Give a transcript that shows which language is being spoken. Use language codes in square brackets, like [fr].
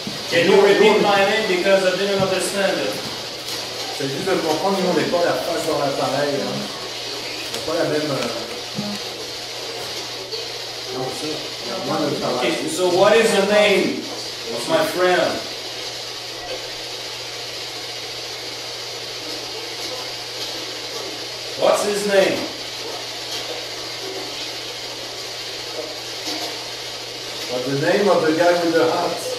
[en] Can you repeat my name because I didn't understand it? [fr] C'est juste de comprendre, nous, on n'est pas la face dans l'appareil. Hein. On n'a pas la même... Non, ça, il y a moins de travail. [en] Okay, so what is the name of my friend? What's his name? What's the name of the guy with the hat?